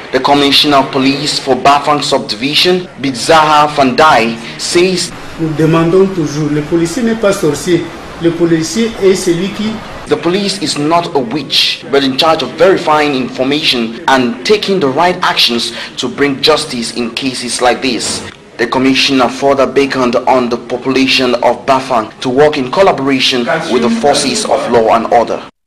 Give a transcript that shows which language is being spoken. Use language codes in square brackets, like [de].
[en] The Commissioner of Police for Bafang Subdivision, Bidzaha Fandai, says [fr] nous demandons toujours, le policier n'est pas sorcier, le policier est celui qui... [en] The police is not a witch, but in charge of verifying information and taking the right actions to bring justice in cases like this. The Commissioner further beckoned on the population of Bafang to work in collaboration with the forces of law and order.